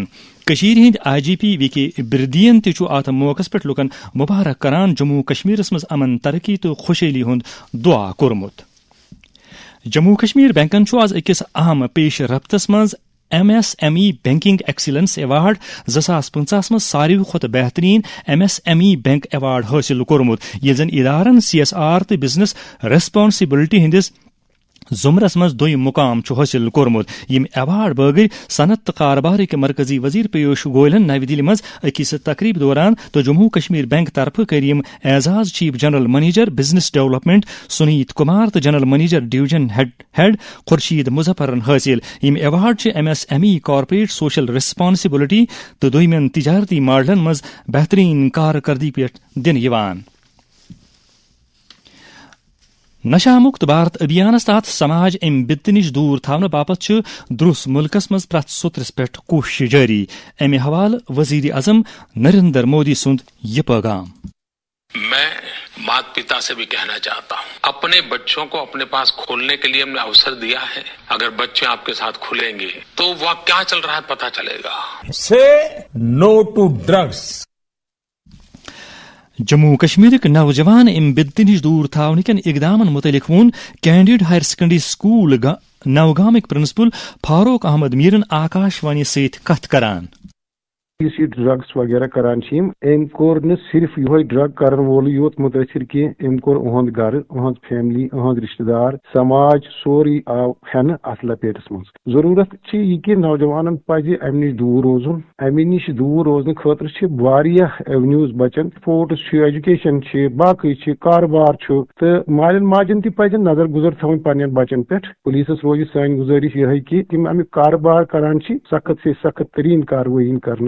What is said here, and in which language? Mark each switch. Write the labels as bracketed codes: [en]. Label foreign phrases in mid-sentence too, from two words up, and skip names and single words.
[ks] کشیر ہند آئی جی پی وی کے بردین تہ ات موقع پہ لکن مبارک کران جموں کشمیرس مز امن ترقی تو خوشحالی ہند دعا کورمت. جموں کشمیر بینکن آز اکس اہم پیش رفتس مز ایم ایس ایم ای بینکنگ ایکسیلنس ایوارڈ 2050 مز ساروی کھت بہترین ایم ایس ایم ای بینک ایوارڈ حاصل کورمت. یہ زن ادارن سی ایس آر تو [en] business responsibility [ks] ہندس زمرس مز دویم مقام حاصل کورمت یم ایوارڈ باغی صنعت تو کاربارک مرکزی وزیر پیوش گوئلن نئی دہلی مز اکس تقریب دوران تو جموں کشمیر بینک طرف کریم اعزاز [en] chief general manager business development [ks] سنیت کمار تو [en] general manager division head [ks] خورشید مظفرن حاصل یم ایوارڈ MSME [en] corporate social responsibility [ks] تو دویمن تجارتی ماڈلن مز بہترین کارکردگی پہ دن یوان. نشہ مکت بھارت ابھیانس تحت سماج ام بدت نش دور تھاؤن باپت درس ملکس مز پریت سوترس پہ کوشش جاری. امہ حوالہ وزیر اعظم نریندر مودی سند یہ پیغام. [hi] मैं मात पिता से भी कहना चाहता हूँ अपने बच्चों को अपने पास खोलने के लिए हम ने अवसर दिया है. अगर बच्चे आप के साथ खेलें गे तो वह क्या चल रहा है पता चले गा. [en] say no to drugs. [ks] جموں کشمیرک نوجوان ام بدت نش دور تھاؤن کن اقدامن متعلق وون کینڈیڈ ہائر سیکنڈری سکول نوگامک پرنسپل فاروق احمد میرن آکاش وانی ست کت کران. یہ ڈرگس وغیرہ کران ام کور نہ صرف یہ ڈرگ کرن وول یوت متاثر کی ام کور اہد گھر اہد فیملی اہد رشتہ دار سماج سوری آو ہن ات لپیٹس مز. ضرورت یہ کہ نوجوانن پزِ امہ نش دور روزن. امہ نش دور روزن خاطر واریاہ ایونیوز بچن. [en] sports education [ks] باقی کاروبار تو مالین ماجن تہ پزن نظر گزر تھوین پنن بچن پہ. پولیسس روز سان گزارش یہ کہ تم امیک کاروبار کران سخت سے سخت ترین کاروٲیی کرنے.